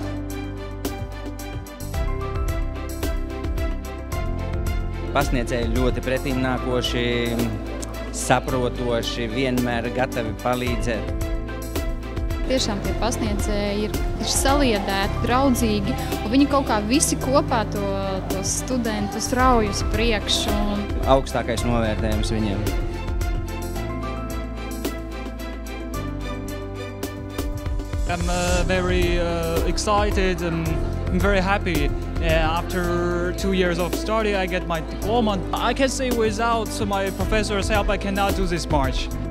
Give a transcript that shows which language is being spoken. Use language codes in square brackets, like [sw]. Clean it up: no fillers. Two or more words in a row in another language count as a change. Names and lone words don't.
[lv] Pasniedzēji ļoti pretimnākoši, saprotoši, vienmēr gatavi palīdzēt. Tiešām tie pasniedzēji ir saliedēti, draudzīgi, un viņi kaut kā visi kopā tos studentus rauj uz priekšu. Augstākais novērtējums viņiem. [en] I'm very excited and I'm very happy. After 2 years of study, I get my diploma. I can say without my professor's help, I cannot do this march.